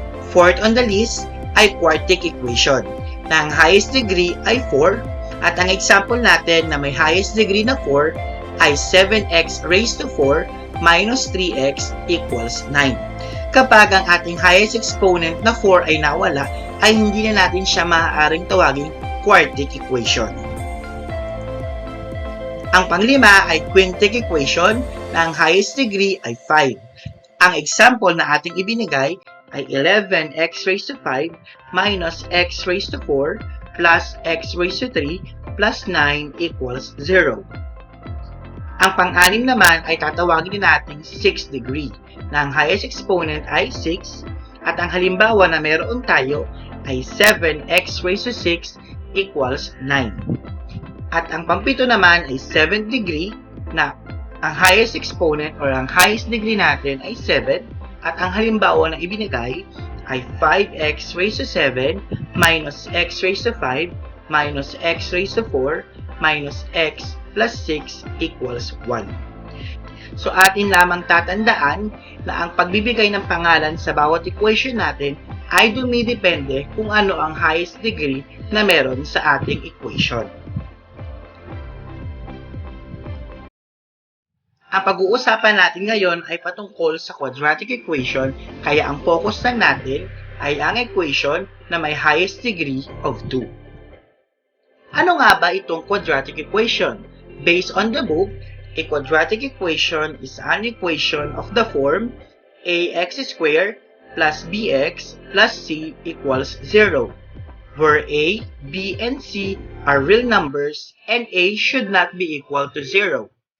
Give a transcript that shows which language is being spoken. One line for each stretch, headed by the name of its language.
English: Fourth on the list
Filipino: ay quartic equation, na ang highest degree ay 4, at ang example natin na may highest degree na 4 ay 7x raised to 4 minus 3x equals 9. Kapag ang ating highest exponent na 4 ay nawala, ay hindi na natin siya maaaring tawaging quartic equation. Ang panglima ay quintic equation, na ang highest degree ay 5. Ang example na ating ibinigay ay 11x raised to 5 minus x raised to 4 plus x raised to 3 plus 9 equals 0. Ang pang-anim naman ay tatawagin natin 6th degree, na ang highest exponent ay 6, at ang halimbawa na meron tayo ay 7x raised to 6 equals 9. At ang pampito naman ay 7th degree, na ang highest exponent or ang highest degree natin ay 7, at ang halimbawa na ibinigay ay 5x raised to 7 minus x raised to 5 minus x raised to 4 minus x
English: plus 6 equals 1.
Filipino: So atin lamang tatandaan na ang pagbibigay ng pangalan sa bawat equation natin ay dumidepende kung ano ang highest degree na meron sa ating equation. Ang pag-uusapan natin ngayon ay patungkol sa quadratic equation, kaya ang focus lang natin ay ang equation na may highest degree of 2. Ano nga ba itong quadratic equation?
English: Based on the book, a quadratic equation is an equation of the form ax squared plus bx plus c equals 0, where a, b, and c are real numbers and a should not be equal to 0.